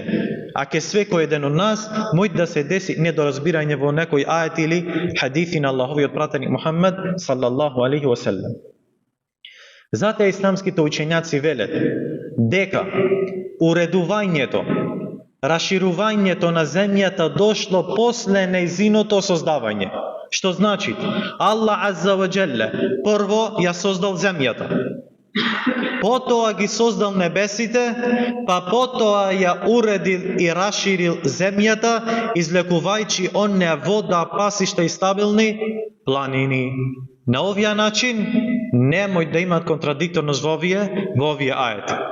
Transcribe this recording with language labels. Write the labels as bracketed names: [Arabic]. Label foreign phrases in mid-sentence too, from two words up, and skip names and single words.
[Macedonian] А ке секој еден од нас може да се деси недоразбирање во некој ајет или хадиси на Аллаховиот пратеник Мухаммед [Arabic] صلى الله عليه وسلم. [Macedonian] Затоа исламските учењаци велат дека уредувањето, расширувањето на земјата дошло после нејзиното создавање. Што значи? [Arabic] الله عز وجل [Macedonian] прво ја создал земјата, потоа ги создал небесите, па потоа ја уредил и расширил земјата, излекувајќи онеа вода, пасишта и стабилни планини. На овој начин немој да имат контрадикторност во овие ајети.